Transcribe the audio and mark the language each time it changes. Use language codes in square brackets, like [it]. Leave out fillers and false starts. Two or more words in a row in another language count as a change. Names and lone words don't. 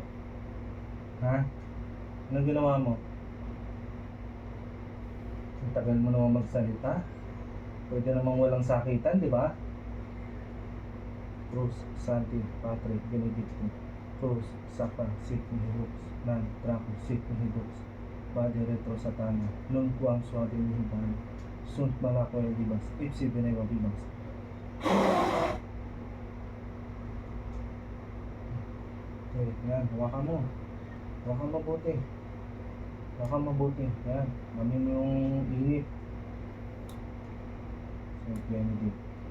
[tl] Ha? Anong ginawa mo? Ang tagal mo naman magsalita. Pwede namang walang sakitan, di ba? Rose, Santi, Patrick, Benedicto, Rose, Saka, Sidney, Rose, Nan, Trapo, Sidney, Rose, Body, Retro, Satana, Nun, Kuang, Swati, Mihipan, Sunt, Malakoy, Libas, Ipsi, Benewa, Bibas. Okay, yan, hawakan mo. Hawakan mabuti. Hawakan mabuti. Yan, mamin yung init. Saint Benedict.